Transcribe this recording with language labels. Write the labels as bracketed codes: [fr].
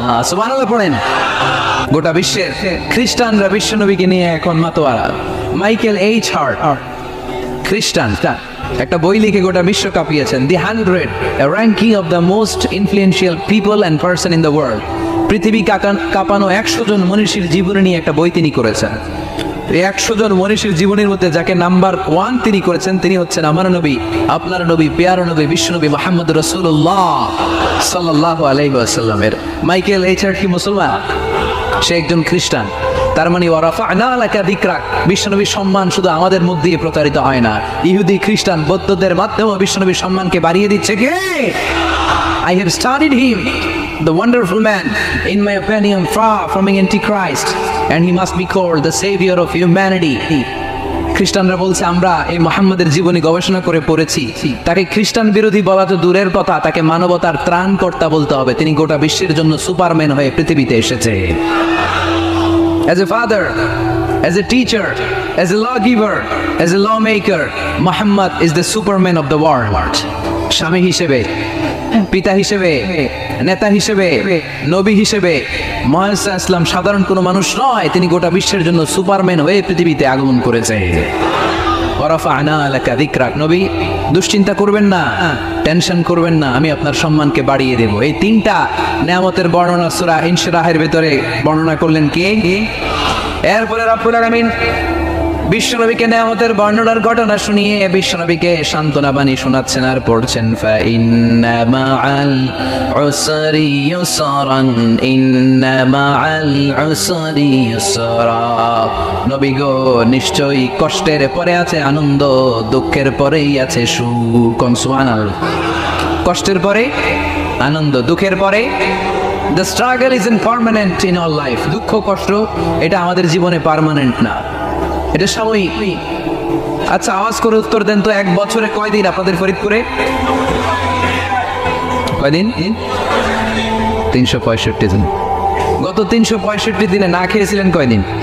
[bn] সুবহানাল্লাহ পড়েন। গোটা বিশ্বের খ্রিস্টানরা বিশ্বনবীকে নিয়ে এখন মাতোয়ারা। মাইকেল এইচ হার্ট, খ্রিস্টান, একটা বই লিখে গোটা বিশ্ব কাঁপিয়েছেন, দি 100, [en] a ranking of the most influential people and person in the world। [bn] পৃথিবী কাঁপানো 100 জন মনীষীর জীবনী নিয়ে একটা বই তিনি করেছেন। এই 100 জন মনীষীর জীবনীর মধ্যে যাকে নাম্বার 1 তিনি করেছেন, তিনি হচ্ছেন আমার নবী, আপনার নবী, প্যারা নবী, বিশ্বনবী মুহাম্মদ রাসূলুল্লাহ সাল্লাল্লাহু আলাইহি ওয়াসাল্লামের। মাইকেল এইচ হার্ট কি মুসলমান? সে একজন খ্রিস্টান। তার মানে [ar] ওয়ারাফা'না লাকা যিকরাক, [bn] বিশ্বনবীর সম্মান শুধু আমাদের মুখ দিয়ে প্রচারিত হয় না, ইহুদি খ্রিস্টান বৌদ্ধদের মাধ্যমেও বিশ্বনবীর সম্মানকে বাড়িয়ে দিচ্ছে কে? [en] I have studied him, the wonderful man, in my opinion far from being antichrist, and he must be called the savior of humanity। [bn] খ্রিস্টানরা বলছে আমরা এই মুহাম্মদের জীবনী গবেষণা করে পড়েছি, তাকে খ্রিস্টান বিরোধী বলা তো দূরের কথা, তাকে মানবতার ত্রাণকর্তা বলতে হবে। তিনি গোটা বিশ্বের জন্য সুপারম্যান হয়ে পৃথিবীতে এসেছে। [en] As a father, as a teacher, as a lawgiver, as a lawmaker, Muhammad is the superman of the world। [bn] স্বামী হিসেবে, পিতা হিসেবে, নেতা হিসেবে, নবী হিসেবে মুহাম্মদ সাল্লাল্লাহু আলাইহি ওয়াসাল্লাম সাধারণ কোনো মানুষ নয়, তিনি গোটা বিশ্বের জন্য সুপারম্যান হয়ে পৃথিবীতে আগমন করেছে। [ar] ওয়ারাফা'না লাকা যিকরাক, [bn] নবী দুশ্চিন্তা করবেন না, টেনশন করবেন না, আমি আপনার সম্মানকে বাড়িয়ে দেব। এই 3টা নিয়ামতের বর্ণনা সূরা ইনশিরাহের ভিতরে বর্ণনা করলেন কে? এরপরে রব্বুল আলামিন বিশ্বনবীকে নেয়ামতের বর্ণনার ঘটনা শুনিয়ে বিশ্বনবীকে সান্ত্বনা বাণী শোনাচ্ছেন আর পড়ছেন [ar] ফাইন্না মাআল উসরি ইউসরান ইন্না মাআল উসরি ইউসরা। [bn] নবী গো, নিশ্চয়ই কষ্টের পরে আছে আনন্দ, দুঃখের পরেই আছে সুখ। সুবহানাল্লাহ। কষ্টের পরে আনন্দ, দুঃখের পরে [en] The struggle isn't permanent in our life. [bn] দুঃখ কষ্ট এটা আমাদের জীবনে পার্মানেন্ট না, এটা সাময়িক। আচ্ছা, আওয়াজ করে উত্তর দেন তো, এক বছরে কয়দিন আপনাদের ফরিদপুরে? কয়দিন? 365 দিন। গত 365 দিনে না খেয়েছিলেন কয়দিন?